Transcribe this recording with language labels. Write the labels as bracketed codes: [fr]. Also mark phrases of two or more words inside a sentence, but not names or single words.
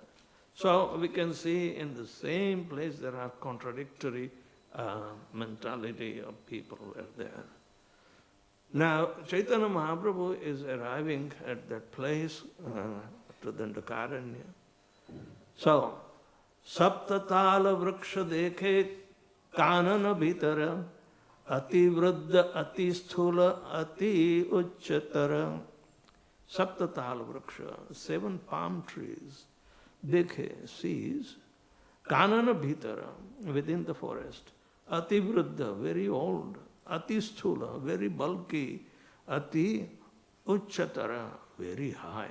[en] So we can see in the same place there are contradictory mentality of people were there. Now, Chaitanya Mahaprabhu is arriving at that place, to Dandakaranya. So, [bn] সপ্ততাল বৃক্ষ দেখে কানন ভিতর অতি বৃদ্ধ অতি স্থূল অতি উচ্চতর. সপ্ততাল বৃক্ষ, [en] 7 palm trees, Dekhe, sees, [bn] কানন ভিতর, [en] within the forest, [bn] অতি বৃদ্ধ, [en] very old, [bn] অতি স্থূল, [en] very bulky, [bn] অতি উচ্চতর, [en] very high.